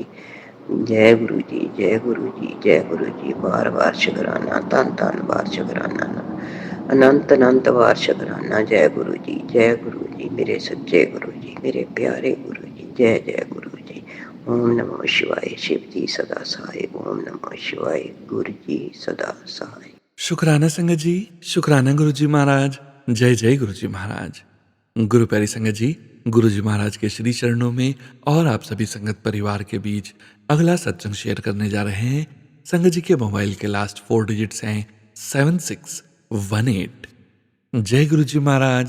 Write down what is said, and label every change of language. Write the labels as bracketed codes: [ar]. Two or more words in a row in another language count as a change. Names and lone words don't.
[pa] ਜੈ ਗੁਰੂ ਜੀ, ਜੈ ਗੁਰੂ ਜੀ, ਜੈ ਗੁਰੂ ਜੀ। ਵਾਰ ਵਾਰ ਸ਼ੁਕਰਾਨਾ, ਧੰਨ ਧੰਨ ਵਾਰ ਸ਼ੁਕਰਾਨਾ, ਅਨੰਤ ਅਨੰਤ ਵਾਰ ਸ਼ੁਕਰਾਨਾ। ਜੈ ਗੁਰੂ ਜੀ, ਜੈ ਗੁਰੂ ਜੀ, ਮੇਰੇ ਸੱਚੇ ਗੁਰੂ ਜੀ, ਮੇਰੇ ਪਿਆਰੇ ਗੁਰੂ ਜੀ। ਜੈ ਜੈ ਗੁਰੂ ਜੀ। ਓਮ ਨਮੋ ਸ਼ਿਵਾਏ। [hi] शिव जी सदा सहाय। ओम नमः शिवाय। गुरु जी सदा सहाय। शुक्राना संगत जी, शुक्राना गुरु जी महाराज। जय जय गुरु जी महाराज। गुरु प्यारी संगत जी, गुरु जी महाराज के श्री चरणों में और आप सभी संगत परिवार के बीच अगला सत्संग शेयर करने जा रहे हैं। संगत जी के मोबाइल के लास्ट 4 डिजिट्स हैं 7618। जय गुरु जी महाराज।